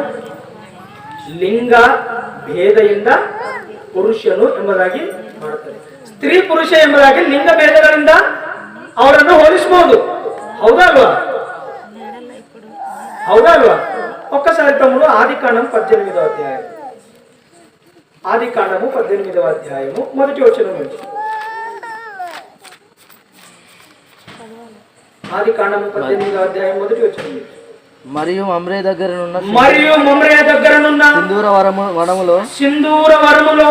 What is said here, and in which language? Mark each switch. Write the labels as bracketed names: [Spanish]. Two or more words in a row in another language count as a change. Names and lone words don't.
[Kannada] ಲಿಂಗ ಭೇದದಿಂದ ಪುರುಷನು ಎಂಬುದಾಗಿ ಮಾಡುತ್ತಾರೆ. ಸ್ತ್ರೀ ಪುರುಷ ಎಂಬುದಾಗಿ ಲಿಂಗ ಭೇದಗಳಿಂದ ಅವರನ್ನು ಹೋಲಿಸಬಹುದು. ಹೌದಾ ಅಲ್ವಾ? [Telugu] ఒక్కసారి తమ్ముళ్లు ಆದಿಕಾಂಡము 18వ అధ్యాయము మొదటి వచనం నుంచి. ఆదికాండము 18వ అధ్యాయం మొదటి వచనం నుంచి. మరియు మమ్రే దగ్గరనున్న సింధూర వనములో